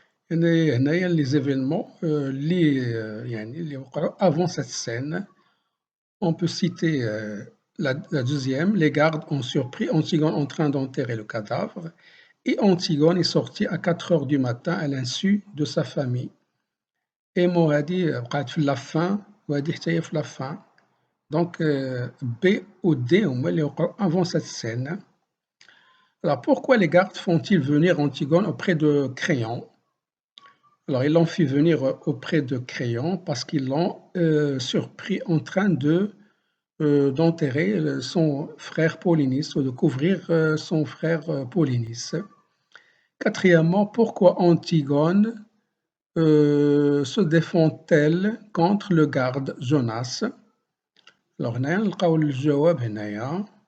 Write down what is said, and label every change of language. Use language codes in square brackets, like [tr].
[ar] هنايا [fr] les événements [ar] اللي وقعوا [fr] avant cette scène. On peut citer la deuxième. Les gardes ont surpris Antigone en train d'enterrer le cadavre. Et Antigone est sortie à 4 heures du matin à l'insu de sa famille. [ar] Aimon هذه وقعت في [fr] la fin [ar] وهذه حتى هي في la fin. [fr] Donc B ou D [ar] هما اللي وقعوا [fr] avant cette scène. Alors pourquoi les gardes font-ils venir Antigone auprès de Créon? Alors ils l'ont fait venir auprès de Créon parce qu'ils l'ont surpris en train d'enterrer son frère Polynice ou de couvrir son frère Polynice. Quatrièmement, pourquoi Antigone se défend-elle contre le garde Jonas? Alors [ar] هنايا نلقاو الجواب هنايا.